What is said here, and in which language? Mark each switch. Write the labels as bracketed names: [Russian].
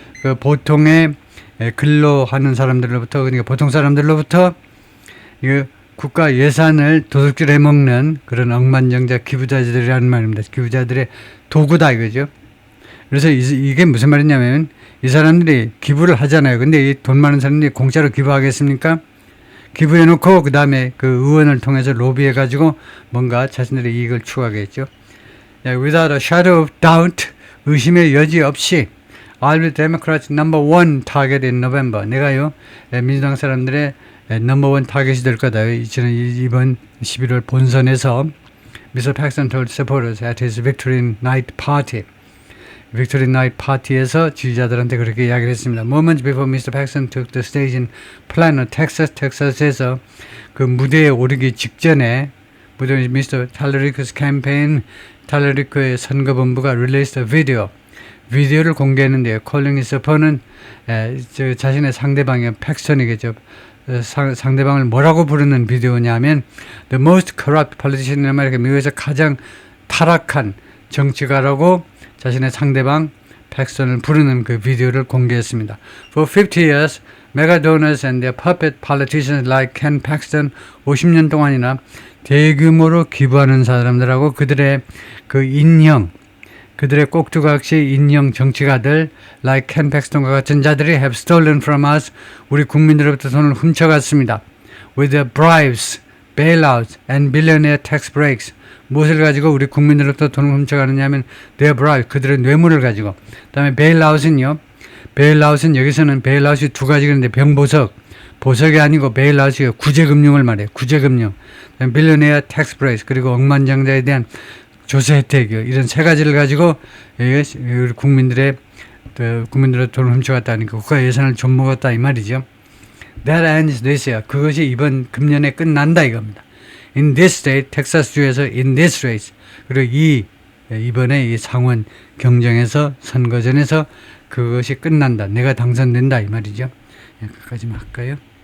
[Korean] 그 보통의 근로하는 사람들로부터, 그러니까 보통 사람들로부터 이 국가 예산을 도둑질 해먹는 그런 억만장자 기부자들이라는 말입니다. 기부자들의 도구다 이거죠. 그래서 이게 무슨 말이냐면 이 사람들이 기부를 하잖아요. 근데 이 돈 많은 사람들이 공짜로 기부하겠습니까? 기부해놓고 그 다음에 그 의원을 통해서 로비해가지고 뭔가 자신들의 이익을 추구하겠죠. [English] Without a shadow of doubt, [Korean] 의심의 여지 없이 [English] I'll be Democrats number one target in November. [Korean] 내가요 민주당 사람들의 넘버 원 타겟이 될 거다. 이번 11월 본선에서 Mr. [English] Paxton told supporters at his Victory Night Party. [Korean] Victory Night Party에서 지지자들한테 그렇게 이야기를 했습니다. [English] Moments before Mr. Paxton took the stage in Plano, Texas, [Korean] 텍사스에서 그 무대에 오르기 직전에 [English] Mr. Talerico's campaign, [Korean] 탈레리코의 선거본부가 [English] released a video. [Korean] 비디오를 공개했는데요. [English] Calling his opponent, [Korean] 자신의 상대방이 팩스턴이겠죠. 상대방을 뭐라고 부르는 비디오냐면 [English] The most corrupt politician in America, [Korean] 미국에서 가장 타락한 정치가라고 자신의 상대방 팩스턴을 부르는 그 비디오를 공개했습니다. [English] For 50 years, mega donors and their puppet politicians like Ken Paxton, [Korean] 50년 동안이나 대규모로 기부하는 사람들하고 그들의 그 인형, 그들의 꼭두각시 인형 정치가들 [English] like Ken Paxton과 같은 자들이 have stolen from us, [Korean] 우리 국민들로부터 돈을 훔쳐갔습니다. [English] With their bribes, bailouts and billionaire tax breaks. [Korean] 무엇을 가지고 우리 국민들로부터 돈을 훔쳐가느냐 하면 [English] their bribes, [Korean] 그들의 뇌물을 가지고. 그 다음에 bailout은요. bailout은 여기서는 bailout이 두 가지가 있는데 병보석, 보석이 아니고 bailout이 구제금융을 말해요. 구제금융. [English] billionaire tax breaks, [Korean] 그리고 억만장자에 대한 조세 혜택이요. 이런 세 가지를 가지고 우리 국민들의 돈을 훔쳐갔다니까 국가 예산을 좀 먹었다 이 말이죠. [English] That ends this year. [Korean] 그것이 이번 금년에 끝난다 이겁니다. [English] In this state, [Korean] 텍사스주에서 [English] in this race. [Korean] 그리고 이번에 이 상원 경쟁에서 선거전에서 그것이 끝난다. 내가 당선된다 이 말이죠. 여기까지만 할까요?